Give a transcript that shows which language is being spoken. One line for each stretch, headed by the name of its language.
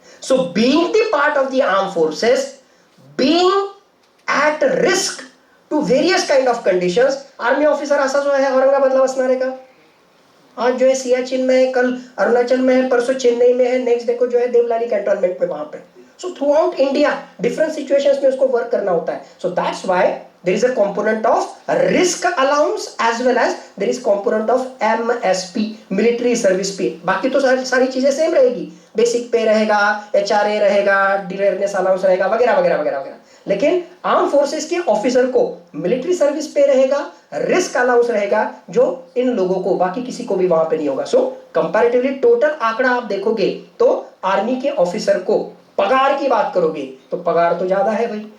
English: So being the part of the armed forces, being at risk to various kind of conditions,
Marathi: army officer असा जो है औरंगाबादला बसणार है का,
Hindi: आज जो है सियाचिन में है, कल अरुणाचल में है, परसों चेन्नई में है, नेक्स्ट देखो जो है देवलाली कैंटोनमेंट में वहां पे।
English: so throughout India different situations
Hindi: में उसको वर्क करना होता है।
English: So that's why there is a component of risk allowance as well as there is component of MSP, military service pay.
Hindi: बाकी तो सारी चीजें सेम रहेगी, बेसिक पे रहेगा, HRA रहेगा, डिरेयरनेस अलाउंस रहेगा, वगैरह वगैरह वगैरह वगैरह. लेकिन आर्म फोर्सेस के ऑफिसर को मिलिट्री सर्विस पे रहेगा, रिस्क अलाउंस रहेगा, जो इन लोगों को, बाकी किसी को भी वहां पे नहीं होगा. सो कंपैरेटिवली टोटल आंकड़ा आप देखोगे तो आर्मी के ऑफिसर को पगार की बात करोगे तो पगार तो ज्यादा है भाई.